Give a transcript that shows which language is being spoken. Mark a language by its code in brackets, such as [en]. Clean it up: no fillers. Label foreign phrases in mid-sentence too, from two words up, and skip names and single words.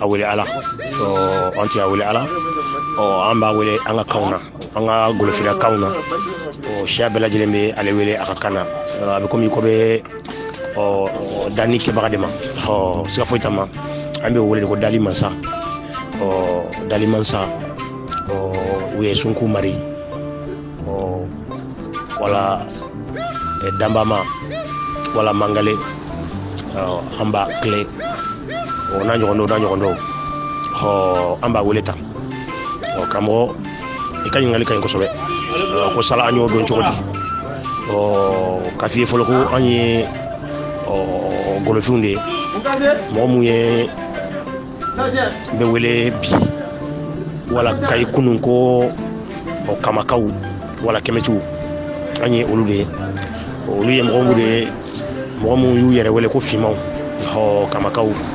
[bm] wele Ala an tɛ a wele Ala an b'a wele an ka kanw na an ka golofila kanw na siya bɛɛ lajɛlen bɛ ale wele a ka kan na a bɛ komi i ko bɛ danni kɛbaga de ma siga foyi t'a ma an bɛ o wele de ko dali mansa dali mansa u ye sunku mari wala danbama wala mangale an b'a tile n'a ɲɔgɔn dɔw an b'a wele tan karamɔgɔ i ka ɲininkali ka ɲi kosɛbɛ ko sala an y'o dɔn cogo di ka f'i ye fɔlɔ ko an ye golofinw de ye mɔgɔ mun ye bɛ wele bi wala kayi kunun ko kamakaw wala kɛmɛtigiw an ye olu de ye olu ye mɔgɔ mun y'u yɛrɛ wele ko fimaw kamakaw